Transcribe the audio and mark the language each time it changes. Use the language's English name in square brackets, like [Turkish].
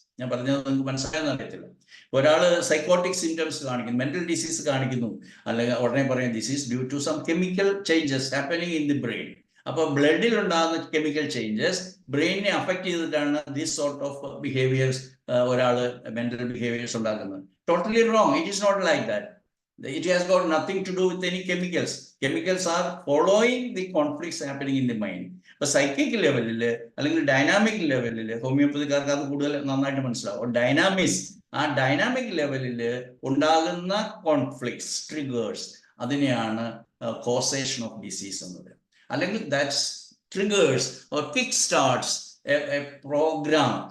[Malayalam] ഞാൻ പറഞ്ഞത് നിങ്ങൾക്ക് മനസ്സിലായെന്ന് അറിയത്തില്ല. ഒരാൾ സൈക്കോട്ടിക് സിംറ്റംസ് കാണിക്കുന്നു, മെന്റൽ ഡിസീസ് കാണിക്കുന്നു, അല്ലെങ്കിൽ ഉടനെ പറയും [English] This is due to some chemical changes happening in the brain. [Malayalam] അപ്പൊ ബ്ലഡിൽ ഉണ്ടാകുന്ന കെമിക്കൽ ചേഞ്ചസ് ബ്രെയിനിനെ അഫക്ട് ചെയ്തിട്ടാണ് [English] this sort of behaviours, [Malayalam] ഒരാൾ മെന്റൽ ബിഹേവിയേഴ്സ് ഉണ്ടാക്കുന്നത്. [English] Totally wrong. It is not like that. It has got nothing to do with any chemicals. Chemicals are following the conflicts happening in the mind. [Malayalam] ഇപ്പൊ psychic ലെവലിൽ അല്ലെങ്കിൽ dynamic ലെവലിൽ ഹോമിയോപ്പതിക്കാർക്ക് അത് കൂടുതൽ നന്നായിട്ട് മനസ്സിലാവും. ആ ഡൈനാമിക് ലെവലിൽ ഉണ്ടാകുന്ന കോൺഫ്ലിക്ട്സ്, ട്രിഗേഴ്സ്, അതിനെയാണ് കോസേഷൻ ഓഫ് ഡിസീസ് എന്നത്. അല്ലെങ്കിൽ [English] That's triggers or kick starts a programme.